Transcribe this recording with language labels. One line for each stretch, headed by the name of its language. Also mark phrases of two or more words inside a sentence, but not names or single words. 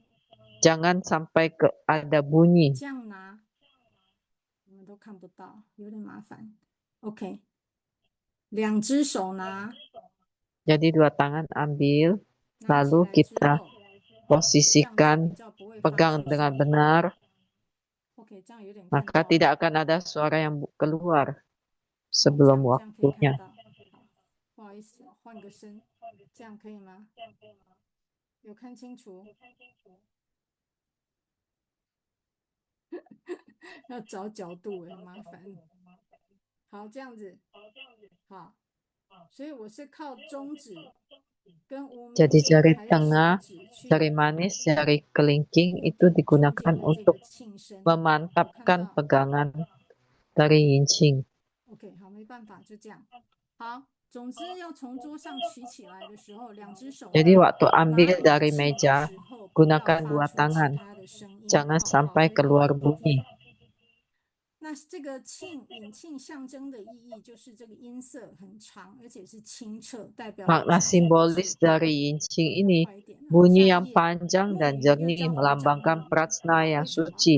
Indonesian: Jangan sampai ada bunyi. Jadi dua tangan ambil, lalu kita posisikan, pegang dengan benar, maka tidak akan ada suara yang keluar sebelum waktunya.
Chinese: 这样可以吗？有看清楚？要找角度很麻烦。好，这样子，好，所以我是靠中指跟无名指
Indonesian: Jadi jari tengah, jari manis, jari kelingking itu digunakan untuk memantapkan pegangan dari gincing. Oke,
Chinese: 好，没办法，就这样。好。
Indonesian: Jadi waktu ambil dari meja, gunakan dua tangan. Jangan sampai keluar bunyi. Makna simbolis dari gincing ini, bunyi yang panjang dan jernih melambangkan prajna yang suci.